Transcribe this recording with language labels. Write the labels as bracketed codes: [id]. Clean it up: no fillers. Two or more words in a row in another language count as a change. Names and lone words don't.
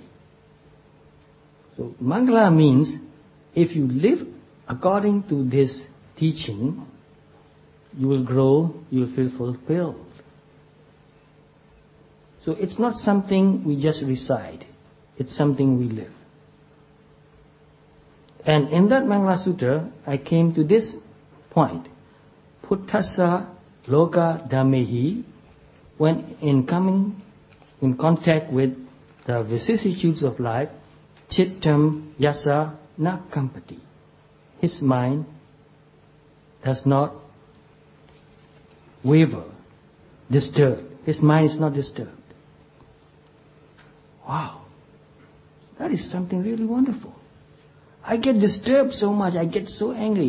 [en] So Mangala means if you live according to this teaching, you will grow, you will feel fulfilled. So it's not something we just recite, it's something we live. And in that Mangala Sutta, I came to this point. [pi] Puttasa loka dhamehi, [en] when in coming in contact with the vicissitudes of life, [pi] chittam yasa na kampati. [en] His mind does not waver, disturb. His mind is not disturbed. Wow, that is something really wonderful. I get disturbed so much, I get so angry.